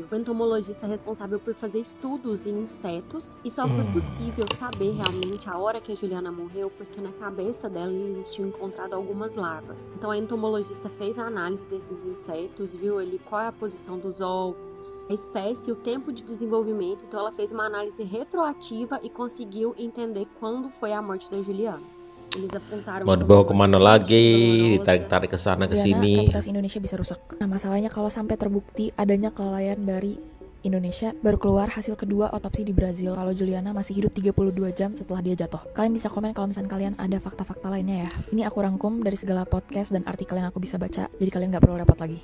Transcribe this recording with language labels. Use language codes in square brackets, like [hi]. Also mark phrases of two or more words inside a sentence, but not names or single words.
[pt] O entomologista é responsável por fazer estudos em insetos e só foi possível saber realmente a hora que a Juliana morreu porque na cabeça dela eles tinham encontrado algumas larvas. Então a entomologista fez a análise desses insetos, viu ali qual é a posição dos ovos, a espécie e o tempo de desenvolvimento. Então ela fez uma análise retroativa e conseguiu entender quando foi a morte da Juliana. [id] Mau dibawa kemana lagi, ditarik-tarik ke sana ke sini. Reputasi Indonesia bisa rusak. Nah, masalahnya kalau sampai terbukti adanya kelalaian dari Indonesia, baru keluar hasil kedua otopsi di Brazil kalau Juliana masih hidup 32 jam setelah dia jatuh. Kalian bisa komen kalau misalnya kalian ada fakta-fakta lainnya ya. Ini aku rangkum dari segala podcast dan artikel yang aku bisa baca, jadi kalian gak perlu repot lagi.